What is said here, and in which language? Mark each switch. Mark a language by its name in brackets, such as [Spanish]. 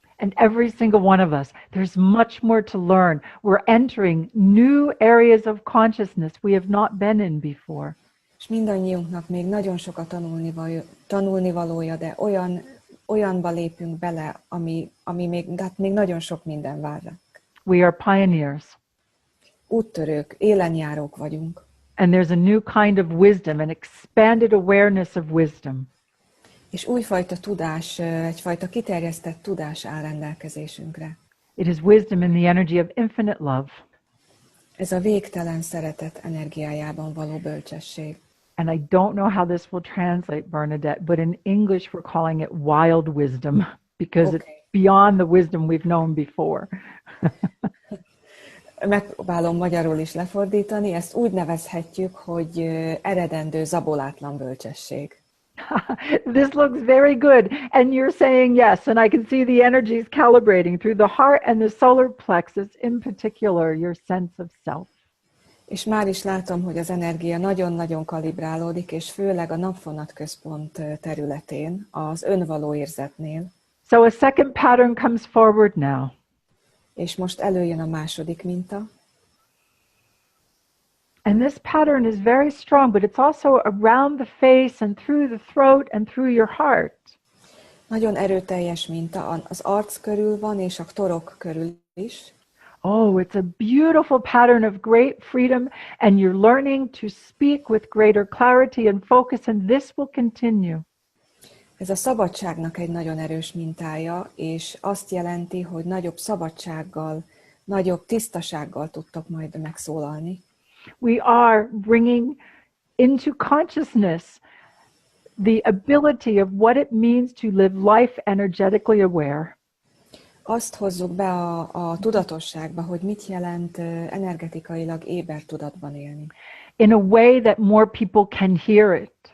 [English] And every single one of us, there's much more to learn. We're entering new areas of consciousness we have not been in before. [Hungarian] És mindannyiunknak még nagyon sok a tanulnivalója, de olyanba lépünk bele, ami még nagyon sok minden vár ránk. [English] We are pioneers. [Hungarian] Úttörők, élenjárók vagyunk. [English] And there's a new kind of wisdom, an expanded awareness of wisdom. [Hungarian] És újfajta tudás, egyfajta kiterjesztett tudás áll rendelkezésünkre. [English] It is wisdom in the energy of infinite love. [Hungarian] Ez a végtelen szeretet energiájában való bölcsesség. [English] And I don't know how this will translate, Bernadette, but in English we're calling it wild wisdom because it's beyond the wisdom we've known before. [Hungarian] Megpróbálom magyarul is lefordítani, ezt úgy nevezhetjük, hogy eredendő zabolátlan bölcsesség. [English] This looks very good. And you're saying yes. And I can see the energies calibrating through the heart and the solar plexus, in particular, your sense of self. [Hungarian] És már is látom, hogy az energia nagyon-nagyon kalibrálódik, és főleg a napfonat központ területén, az önvaló érzetnél. [English] So a second pattern comes forward now. [Hungarian] És most előjön a második minta. [English] And this pattern is very strong, but it's also around the face and through the throat and through your heart. [Hungarian] Nagyon erőteljes minta, az arc körül van, és a torok körül is. [English] Oh, it's a beautiful pattern of great freedom, and you're learning to speak with greater clarity and focus, and this will continue. [Hungarian] Ez a szabadságnak egy nagyon erős mintája, és azt jelenti, hogy nagyobb szabadsággal, nagyobb tisztasággal tudtok majd megszólalni. [English] We are bringing into consciousness the ability of what it means to live life energetically aware. [Hungarian] Azt hozzuk be a tudatosságba, hogy mit jelent energetikailag éber tudatban élni. [English] In a way that more people can hear it.